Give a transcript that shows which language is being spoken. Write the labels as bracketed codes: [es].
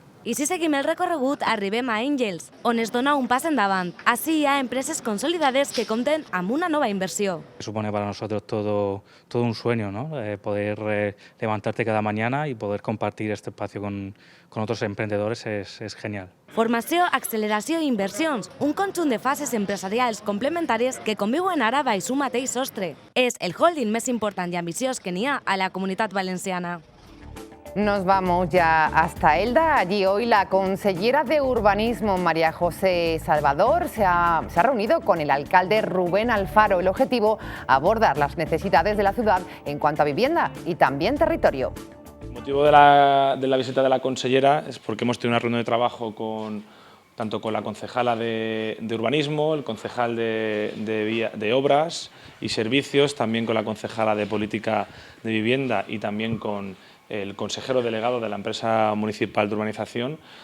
[ca] I si seguim el recorregut, arribem a Angels, on es dona un pas endavant. Així hi ha empreses consolidades que compten amb una nova inversió. [es] Supone para nosotros todo un sueño, ¿no? Poder levantarte cada mañana y poder compartir este espacio con otros emprendedores es genial. [ca] Formació, acceleració i inversions, un conjunt de fases empresarials complementàries que conviuen ara baix un mateix sostre. És el holding més important i ambiciós que n'hi ha a la comunitat valenciana. [es] Nos vamos ya hasta Elda. Allí hoy la consellera de Urbanismo, María José Salvador, se ha reunido con el alcalde Rubén Alfaro. El objetivo, abordar las necesidades de la ciudad en cuanto a vivienda y también territorio. El motivo de la visita de la consellera es porque hemos tenido una reunión de trabajo tanto con la concejala de Urbanismo, el concejal de Obras y Servicios, también con la concejala de Política de Vivienda y también con el consejero delegado de la empresa municipal de urbanización,